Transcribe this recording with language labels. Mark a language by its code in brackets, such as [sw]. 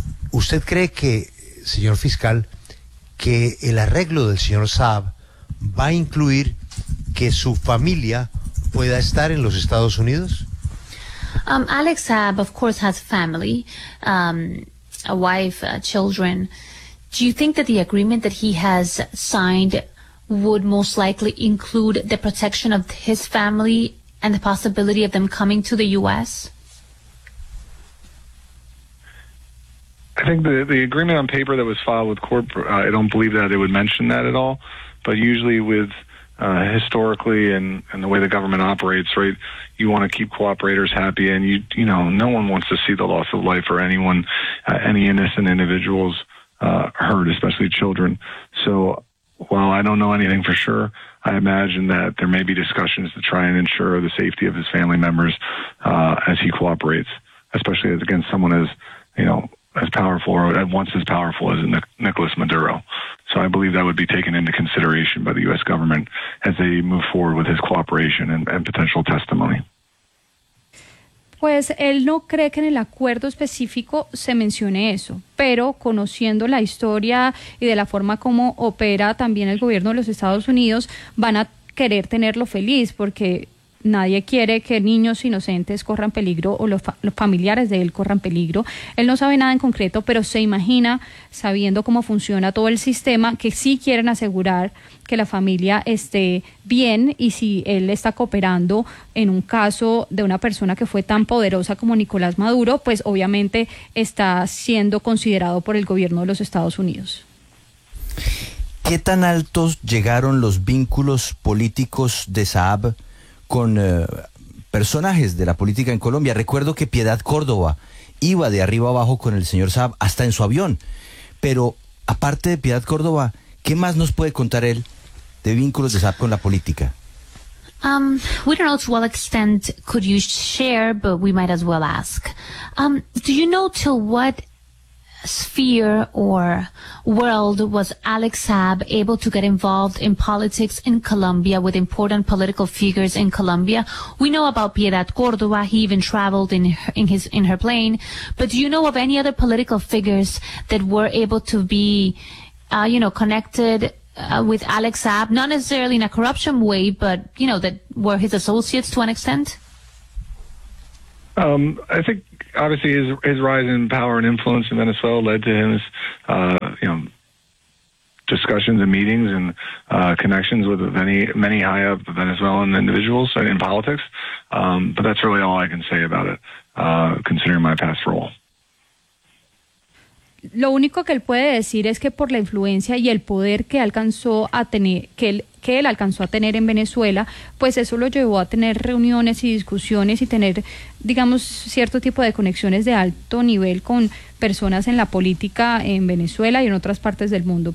[es] ¿Usted cree que, señor fiscal, que el arreglo del señor Saab va a incluir que su familia pueda estar en los Estados Unidos? [en] Alex Saab, of course, has family, a wife, children. Do you think that the agreement that he has signed would most likely include the protection of his family and the possibility of them coming to the U.S.? I think the agreement on paper that was filed with court, I don't believe that it would mention that at all. But usually with historically and the way the government operates, right, you want to keep cooperators happy. And, you know, no one wants to see the loss of life or anyone, any innocent individuals hurt, especially children. So while I don't know anything for sure, I imagine that there may be discussions to try and ensure the safety of his family members as he cooperates, especially against someone as, you know, as powerful or at once as powerful as Nicolas Maduro. So I believe that would be taken into consideration by the U.S. government as they move forward with his cooperation and potential testimony. [es] Pues él no cree que en el acuerdo específico se mencione eso, pero conociendo la historia y de la forma como opera también el gobierno de los Estados Unidos, van a querer tenerlo feliz, porque nadie quiere que niños inocentes corran peligro, o los familiares de él corran peligro. Él no sabe nada en concreto, pero se imagina, sabiendo cómo funciona todo el sistema, que sí quieren asegurar que la familia esté bien, y si él está cooperando en un caso de una persona que fue tan poderosa como Nicolás Maduro, pues obviamente está siendo considerado por el gobierno de los Estados Unidos. ¿Qué tan altos llegaron los vínculos políticos de Saab con personajes de la política en Colombia? Recuerdo que Piedad Córdoba iba de arriba abajo con el señor Saab hasta en su avión. Pero aparte de Piedad Córdoba, ¿qué más nos puede contar él de vínculos de Saab con la política? [en] We don't know to what extent could you share, but we might as well ask. Do you know to what sphere or world was Alex Saab able to get involved in politics in Colombia with important political figures in Colombia? We know about Piedad Córdoba. He even traveled in her plane. But do you know of any other political figures that were able to be, you know, connected with Alex Saab, not necessarily in a corruption way, but, you know, that were his associates to an extent? I think obviously his rise in power and influence in Venezuela led to his, you know, discussions and meetings and connections with many high up Venezuelan individuals in politics. But that's really all I can say about it, considering my past role. [es] Lo único que él puede decir es que por la influencia y el poder que alcanzó a tener, que él alcanzó a tener en Venezuela, pues eso lo llevó a tener reuniones y discusiones y tener, digamos, cierto tipo de conexiones de alto nivel con personas en la política en Venezuela y en otras partes del mundo.